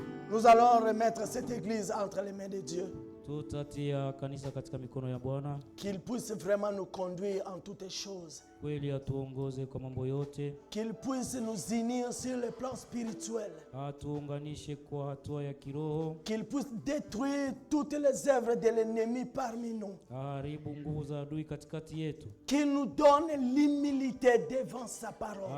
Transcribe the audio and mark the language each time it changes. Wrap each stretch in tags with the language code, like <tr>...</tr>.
<fr>Nous allons remettre cette église entre les mains de Dieu.</fr> <sw>Tutatia kanisa katika mikono ya Bwana.</sw> <fr>Qu'il puisse vraiment nous conduire en toutes choses.</fr> <sw>Kweli atuongoze kwa mambo yote.</sw> <fr>Qu'il puisse nous unir sur le plan spirituel.</fr> <sw>Atuunganishe kwa hatua ya kiroho.</sw> <fr>Qu'il puisse détruire toutes les œuvres de l'ennemi parmi nous.</fr> <sw>Haribu nguvu za adui katikati yetu.</sw> <fr>Qu'il nous donne l'humilité devant sa parole.</fr>